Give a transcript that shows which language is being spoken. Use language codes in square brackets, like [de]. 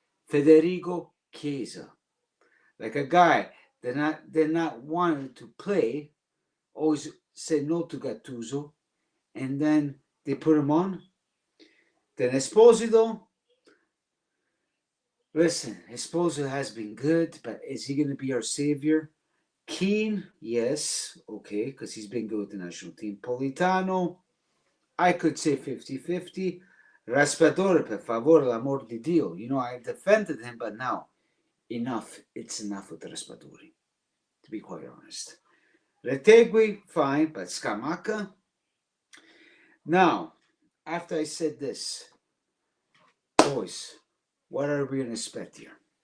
[en] Federico Chiesa. Like a guy they're not wanting to play, always said no to Gattuso, and then they put him on. Then Esposito. Listen, Esposito has been good, but is he going to be our savior? Keane, yes, okay, because he's been good with the national team. Politano, I could say 50-50. [it] Raspadori, per favore, l'amor di Dio. [en] You know, I defended him, but now, enough. It's enough with Raspadori, to be quite honest. Retegui, fine, but Scamacca. Now, after I said this, boys, what are we going to expect here?